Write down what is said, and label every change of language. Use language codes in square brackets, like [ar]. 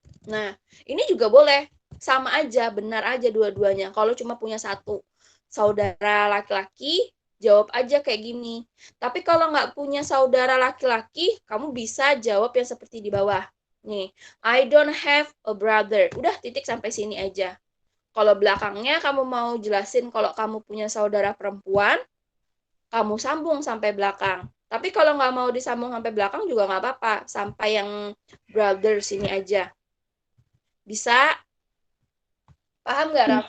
[id] Nah, ini juga boleh. Sama aja, benar aja dua-duanya. Kalau cuma punya 1 saudara laki-laki, jawab aja kayak gini. Tapi kalau nggak punya saudara laki-laki, kamu bisa jawab yang seperti di bawah. Nih, [en] I don't have a brother. [id] Udah, titik sampai sini aja. Kalau belakangnya kamu mau jelasin kalau kamu punya saudara perempuan, kamu sambung sampai belakang. Tapi kalau nggak mau disambung sampai belakang juga nggak apa-apa. Sampai yang brother sini aja. Bisa? Paham nggak, Raffi?